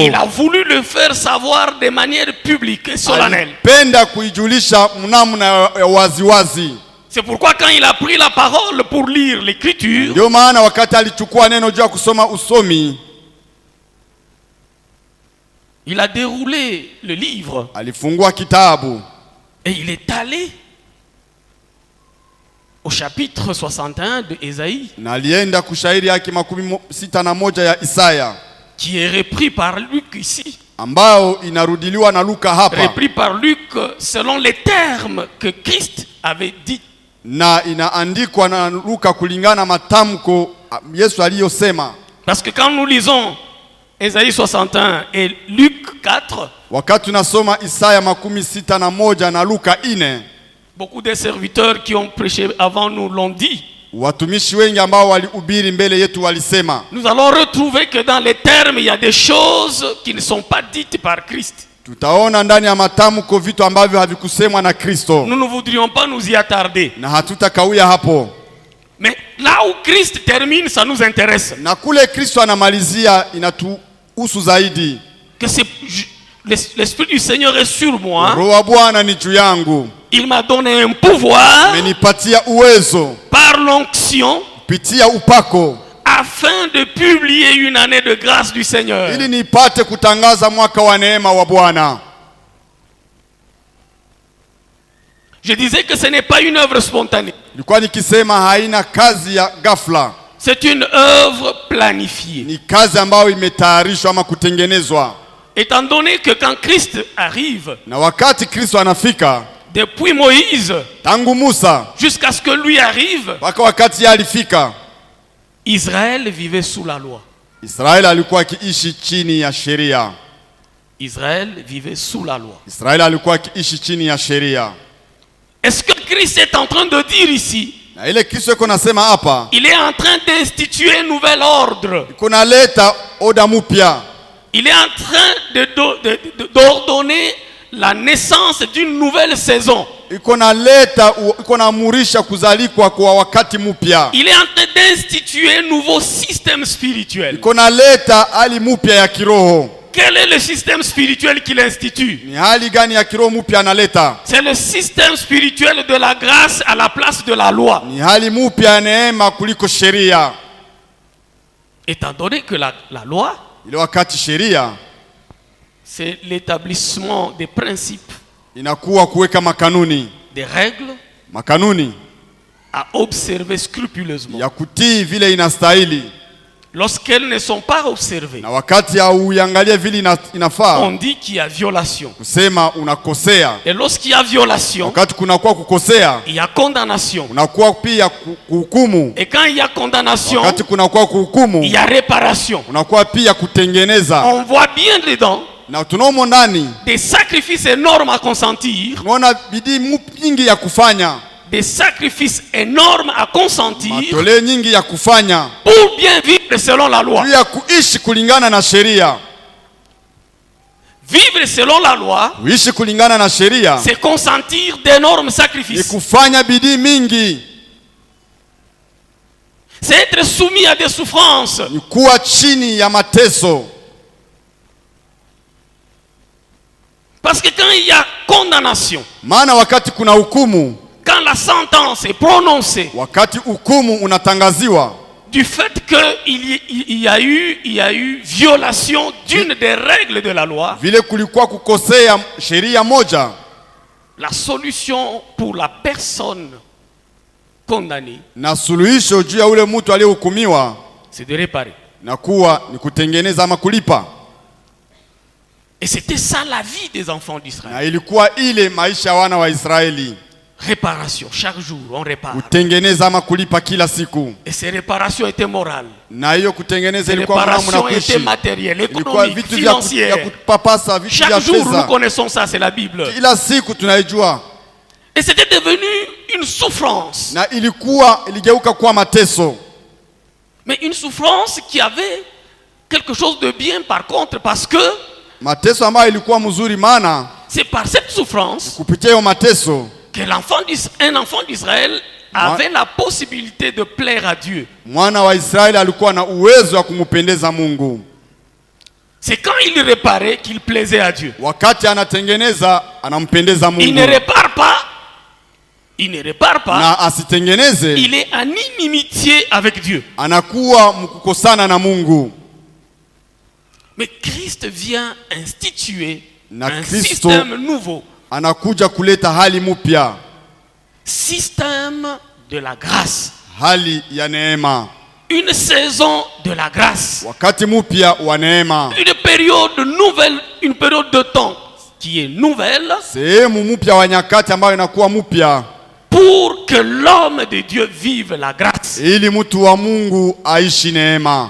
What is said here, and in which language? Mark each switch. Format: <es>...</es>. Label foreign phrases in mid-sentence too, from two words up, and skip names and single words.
<fr>il a voulu le faire savoir de manière publique et solennelle.</fr> <sw>alipenda kuijulisha mnamna ya waziwazi.</sw> <fr>C'est pourquoi quand il a pris la parole pour lire l'écriture,</fr> <sw>Ndio maana wakati alichukua neno juu ya kusoma usomi,</sw> <fr>il a déroulé le livre</fr> <sw>alifungua kitabu</sw> <fr>et il est allé au chapitre 61 de Ésaïe,</fr> <sw>na alienda kushairi yake 61 ya Isaya,</sw> <fr>qui est repris par Luc ici,</fr> <sw>ambao inarudiliwa na Luka hapa,</sw> <fr>repris par Luc selon les termes que Christ avait dit.</fr> <sw>na inaandikwa na Luka kulingana matamko Yesu aliyosema.</sw> <fr>Parce que quand nous lisons Ésaïe 61 et Luc 4,</fr> <sw>Wakati tunasoma Isaya 61 na Luka 4,</sw> <fr>beaucoup des serviteurs qui ont prêché avant nous l'ont dit.</fr> <sw>watumishi wengi ambao walihubiri mbele yetu walisema.</sw> <fr>Nous allons retrouver que dans les termes, il y a des choses qui ne sont pas dites par Christ.</fr> <sw>Tutaona ndani ya matamko vitu ambavyo havikusemwa na Kristo,</sw> <fr>Nous ne voudrions pas nous y attarder.</fr> <sw>na hatutakawia hapo.</sw> <fr>Mais là où Christ termine, ça nous intéresse.</fr> <sw>Na kule Kristo anamalizia inatuhusu zaidi.</sw> <fr>Que c'est l'Esprit du Seigneur est sur moi.</fr> <sw>Roho wa Bwana ni juu yangu.</sw> <fr>Il m'a donné un pouvoir</fr> <sw>Amenipatia uwezo</sw> <fr>par l'onction</fr> <sw>kupitia upako</sw> <fr>afin de publier une année de grâce du Seigneur.</fr> <sw>ili nipate kutangaza mwaka wa neema wa Bwana.</sw> <fr>Je disais que ce n'est pas une œuvre spontanée.</fr> <sw>Nilikuwa nikisema haina kazi ya ghafla.</sw> <fr>C'est une œuvre planifiée.</fr> <sw>Ni kazi ambayo imetayarishwa ama kutengenezwa.</sw> <fr>Étant donné que quand Christ arrive,</fr> <sw>Na wakati Kristo anafika,</sw> <fr>depuis Moïse</fr> <sw>tangu Musa</sw> <fr>jusqu'à ce que lui arrive,</fr> <sw>mpaka wakati yeye alifika,</sw> <fr>Israël vivait sous la loi.</fr> <sw>Israeli alikuwa akiishi chini ya sheria.</sw> <fr>Israël vivait sous la loi.</fr> <sw>Israeli alikuwa akiishi chini ya sheria.</sw> <fr>Est-ce que Christ est en train de dire ici,</fr> <sw>Na ile Kristo yuko nasema hapa,</sw> <fr>il est en train d'instituer un nouvel ordre.</fr> <sw>kuna leta oda mpya.</sw> <fr>Il est en train d'ordonner la naissance d'une nouvelle saison.</fr> <sw>Iko naamurisha kuzalikwa kwa wakati mpya.</sw> <fr>Il est en train d'instituer un nouveau système spirituel.</fr> <sw>Iko naleta hali mpya ya kiroho.</sw> <fr>Quel est le système spirituel qu'il institue?</fr> <sw>Ni hali gani ya kiroho mpya analeta?</sw> <fr>C'est le système spirituel de la grâce à la place de la loi.</fr> <sw>Ni hali mpya ya neema kuliko sheria.</sw> <fr>Étant donné que la loi,</fr> <sw>Ile wakati sheria</sw> <fr>c'est l'établissement des principes,</fr> <sw>inakuwa kuweka makanuni,</sw> <fr>des règles</fr> <sw>makanuni</sw> <fr>à observer scrupuleusement.</fr> <sw>ya kutii vile inastahili.</sw> <fr>Lorsqu'elles ne sont pas observées,</fr> <sw>Na wakati hauangalie vile inafaa,</sw> <fr>on dit qu'il y a violation.</fr> <sw>kusema unakosea.</sw> <fr>Et lorsqu'il y a violation,</fr> <sw>Wakati kunakuwa kukosea,</sw> <fr>il y a condamnation.</fr> <sw>unakuwa pia kuhukumu.</sw> <fr>Et quand il y a condamnation,</fr> <sw>Wakati kunakuwa kuhukumu,</sw> <fr>il y a réparation.</fr> <sw>unakuwa pia kutengeneza.</sw> <fr>On voit bien dedans</fr> <sw>Na tunaomo ndani,</sw> <fr>des sacrifices énormes à consentir,</fr> <sw>tunaona bidii nyingi ya kufanya,</sw> <fr>des sacrifices énormes à consentir</fr> <sw>matoleo nyingi ya kufanya</sw> <fr>pour bien vivre selon la loi.</fr> <sw>ya kuishi kulingana na sheria.</sw> <fr>Vivre selon la loi,</fr> <sw>Kuishi kulingana na sheria</sw> <fr>c'est consentir d'énormes</fr> <sw>ni</sw> <fr>sacrifices.</fr> <sw>kufanya bidii mingi,</sw> <fr>C'est être soumis à des souffrances.</fr> <sw>ni kuwa chini ya mateso.</sw> <fr>Parce que quand il y a condamnation,</fr> <sw>Maana wakati kuna hukumu,</sw> <fr>quand la sentence est prononcée,</fr> <sw>wakati hukumu unatangaziwa,</sw> <fr>du fait qu'il y a eu violation d'une des règles de la loi,</fr> <sw>vile kulikuwa kukosea sheria moja,</sw> <fr>la solution pour la personne condamnée,</fr> <sw>na suluhisho juu ya ule mtu aliyehukumiwa</sw> <fr>c'est de réparer.</fr> <sw>na kuwa ni kutengeneza ama kulipa.</sw> <fr>Et c'était ça la vie des enfants d'Israël.</fr> <sw>Na ilikuwa ile maisha ya wana wa Israeli,</sw> <fr>Réparation, chaque jour on répare.</fr> <sw>kutengeneza ama kulipa kila siku.</sw> <fr>Et ces réparations étaient morales.</fr> <sw>Na hiyo kutengeneza</sw> <fr>Ces</fr> <sw>ilikuwa namna</sw> <fr>réparations</fr> <sw>kuishi,</sw> <fr>étaient matérielles,</fr> <sw>ilikuwa</sw> <fr>économiques,</fr> <sw>vitu vya</sw> <fr>financières.</fr> <sw>kupapasa, vitu vya</sw> <fr>Chaque jour nous</fr> <sw>pesa.</sw> <fr>connaissons ça, c'est la Bible.</fr> <sw>Kila siku tunaijua,</sw> <fr>Et c'était devenu une souffrance.</fr> <sw>na iligeuka kuwa mateso.</sw> <fr>Mais une souffrance qui avait quelque chose de bien par contre, parce que</fr> <sw>Mateso ambayo ilikuwa mzuri, maana</sw> <fr>c'est par cette souffrance</fr> <sw>kupitia hiyo mateso</sw> <fr>que un enfant d'Israël avait la possibilité de plaire à Dieu.</fr> <sw>mwana wa Israeli alikuwa na uwezo wa kumpendeza Mungu.</sw> <fr>C'est quand il réparait qu'il plaisait à Dieu.</fr> <sw>Wakati anatengeneza anampendeza Mungu.</sw> <fr>Il ne répare pas,</fr> <sw>na asitengeneze,</sw> <fr>il est en inimitié avec Dieu.</fr> <sw>anakuwa mkukosana na Mungu.</sw> <fr>Mais Christ vient instituer un</fr> <sw>Kristo</sw> <fr>système nouveau.</fr> <sw>Anakuja kuleta hali mpya,</sw> <fr>Système de la grâce.</fr> <sw>hali ya neema,</sw> <fr>Une saison de la grâce.</fr> <sw>wakati mpya wa neema,</sw> <fr>Une période nouvelle, une période de temps qui est nouvelle</fr> <sw>sehemu mpya wa nyakati ambayo inakuwa mpya,</sw> <fr>pour que l'homme de Dieu vive la grâce.</fr> <sw>ili mtu wa Mungu aishi neema.</sw>